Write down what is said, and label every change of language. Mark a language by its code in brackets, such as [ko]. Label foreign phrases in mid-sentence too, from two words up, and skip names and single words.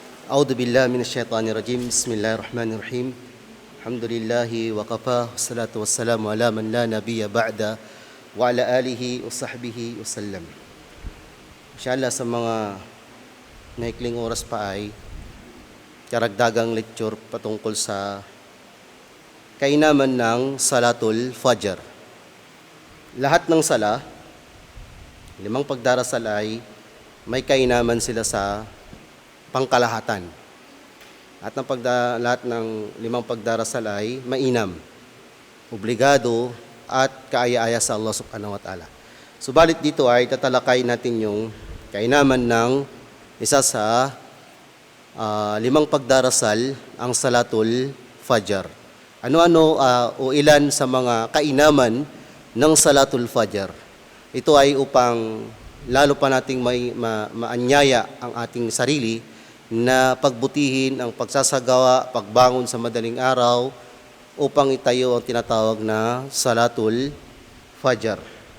[ar] أعوذ بالله من الشيطان الرجيم بسم الله الرحمن الرحيم الحمد لله وكفى والصلاة والسلام على من لا نبي بعد وعلى آله وصحبه وسلم. [tl] Inshallah sa mga naikling oras pa ay karagdagang lecture patungkol sa kainaman ng Salatul Fajr. Lahat ng sala, 5 pagdarasal ay may kainaman sila sa pangkalahatan. At lahat ng 5 pagdarasal ay mainam, obligado at kaaya-aya sa Allah [ar] سبحانه وتعالى. [tl] Subalit dito ay tatalakay natin yung kainaman ng isa sa 5 pagdarasal, ang Salatul Fajr. Ano-ano o ilan sa mga kainaman ng Salatul Fajr. Ito ay upang lalo pa nating maanyaya ang ating sarili na pagbutihin ang pagsasagawa, pagbangon sa madaling araw upang itayo ang tinatawag na Salatul Fajr.